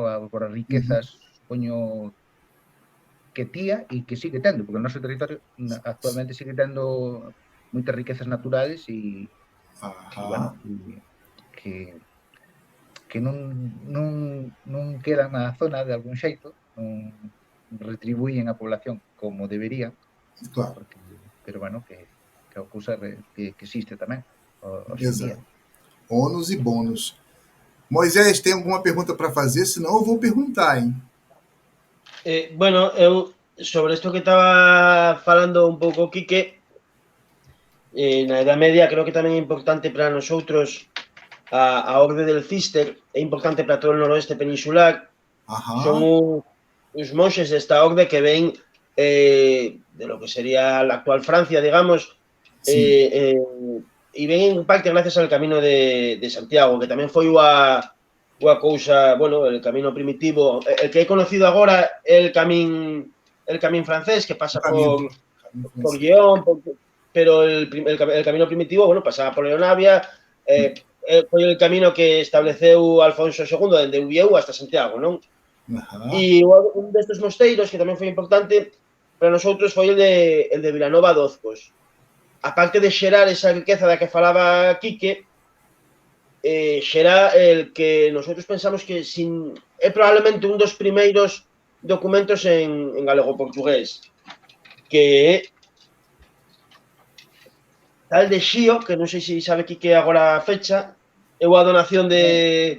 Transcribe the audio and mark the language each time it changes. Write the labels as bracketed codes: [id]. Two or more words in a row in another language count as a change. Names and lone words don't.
[gl] Por as riquezas, supoño, que tía e que sigue tendo, porque o noso territorio actualmente sigue tendo moitas riquezas naturales e bueno, que non quedan na zona de algún xeito, non retribuyen a población como deberían, claro. Pero bueno, que é unha cousa que existe tamén hoxe en día. [pt] Ônus e bônus. Moisés, tem alguma pergunta para fazer? Senão eu vou perguntar, hein? [gl] Bueno, eu sobre isto que estaba falando un pouco Quique, na Edad Media creo que tamén é importante para nosotros a Orde del Cister, é importante para todo o noroeste peninsular. Son os monxes desta orde que ven [es] de lo que sería la actual Francia, [gl] digamos, e ven en parte gracias al camino de Santiago, que tamén foi unha cousa, bueno, el camino primitivo, el que é conocido agora el camín francés, que pasa por Lyon, pero el camino primitivo, bueno, pasaba por Leonavia, foi el camino que estableceu Alfonso II dende Ubieu hasta Santiago, non? E un destes mosteiros que tamén foi importante para nosotros foi el de Vilanova de Oscos. Aparte de xerar esa riqueza da que falaba Quique, xera el que nosotros pensamos que é probablemente un dos primeiros documentos en galego-portugués, que é tal de Xío, que non sei se sabe Quique agora a fecha, é unha donación de...